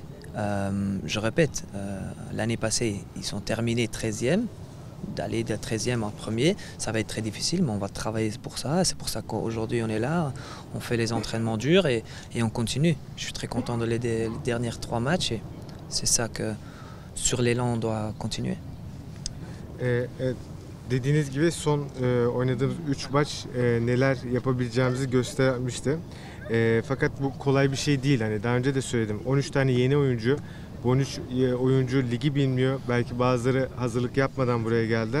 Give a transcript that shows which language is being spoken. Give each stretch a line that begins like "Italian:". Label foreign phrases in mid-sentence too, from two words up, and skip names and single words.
French: Je répète, l'année passée, ils sont terminés 13e. D'aller de 13e en premier, ça va être très difficile, mais on va travailler pour ça. C'est pour ça qu'aujourd'hui on est là, on fait les entraînements durs et on continue. Je suis très content de les derniers 3 matchs et c'est ça que sur l'élan on doit continuer.
Turkish: Evet, dediğiniz gibi son oynadığımız 3 maç neler yapabileceğimizi göstermişti. Fakat bu kolay bir şey değil. Hani daha önce de söyledim. 13 tane yeni oyuncu. Bu 13 oyuncu ligi bilmiyor. Belki bazıları hazırlık yapmadan buraya geldiler.